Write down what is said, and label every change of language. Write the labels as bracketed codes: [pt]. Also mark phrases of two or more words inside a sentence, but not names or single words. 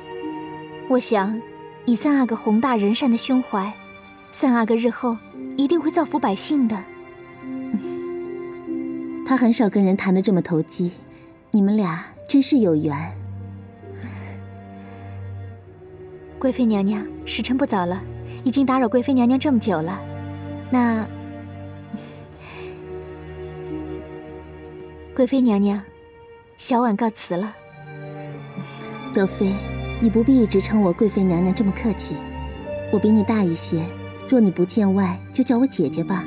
[zh] 我想，以三阿哥宏大仁善的胸懷，三阿哥日後一定會造福百姓的。他很少跟人談得這麼投機，你們倆真是有緣。貴妃娘娘，時辰不早了，已經打擾貴妃娘娘這麼久了。那，貴妃娘娘，小婉告辭了。德妃，你不必一直稱我貴妃娘娘這麼客氣，我比你大一些，若你不見外，就叫我姐姐吧。